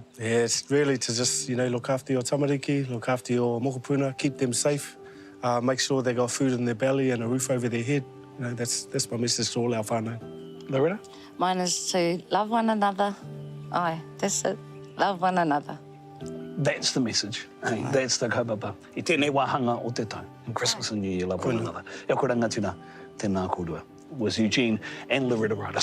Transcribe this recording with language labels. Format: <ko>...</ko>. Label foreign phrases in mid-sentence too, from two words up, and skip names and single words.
<en>Yeah, it's really to just, you know, look after your tamariki, look after your mokopuna, keep them safe. Make sure they got food in their belly and a roof over their head. You know, that's my message to all our whānau. Loretta? Mine is to love one another. Aye, that's it. Love one another. That's the message. Hey, that's the kaupapa.</en> <mi>I tēnei wāhanga o te tau.</mi> <en>In Christmas and New Year, love one another.</en> <mi>E koe rangatira, tēnā kōrua.</mi> <en>Was Eugene and Loretta Ryder.</en>